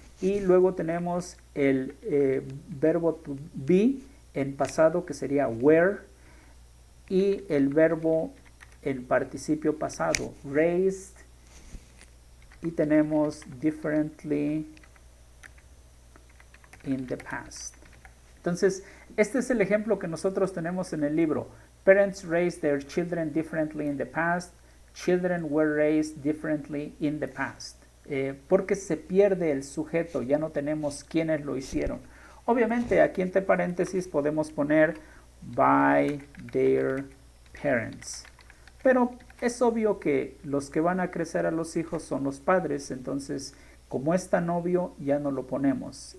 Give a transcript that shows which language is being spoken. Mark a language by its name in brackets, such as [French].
[Spanish] Y luego tenemos el verbo to be en pasado, que sería were, y el verbo en participio pasado, raised, y tenemos [English] differently in the past. [Spanish] Entonces, este es el ejemplo que nosotros tenemos en el libro. [English] Parents raised their children differently in the past. Children were raised differently in the past. [Spanish] Porque se pierde el sujeto, ya no tenemos quiénes lo hicieron. Obviamente, aquí entre paréntesis podemos poner [English] by their parents. [Spanish] Pero es obvio que los que van a crecer a los hijos son los padres, entonces como es tan obvio ya no lo ponemos.